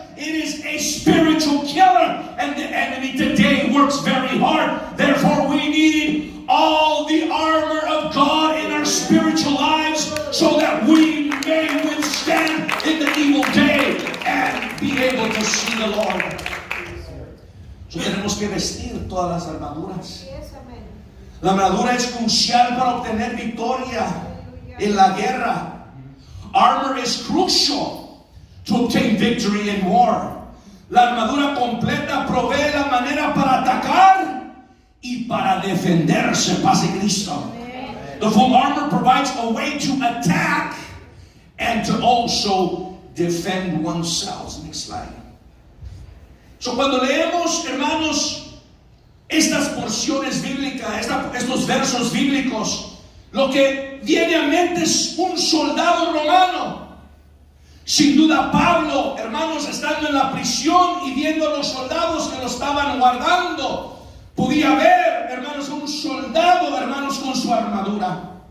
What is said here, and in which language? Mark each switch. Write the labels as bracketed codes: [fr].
[en] It is a spiritual killer, and the enemy today works very hard. Therefore, we need all the armor of God in our spiritual lives so that we may withstand in the evil day and be able to see the Lord. [es] So tenemos que vestir todas las armaduras. La armadura es crucial para obtener victoria en la guerra. [en] Armor is crucial to obtain victory in war. [es] La armadura completa provee la manera para atacar y para defenderse. Paz de Cristo. [en] The full armor provides a way to attack and to also defend oneself. Next slide. [es] So cuando leemos, hermanos, estas porciones bíblicas, estos versos bíblicos, lo que viene a mente es un soldado romano. Sin duda Pablo, hermanos, estando en la prisión y viendo a los soldados que lo estaban guardando, podía ver, hermanos, un soldado, hermanos, con su armadura.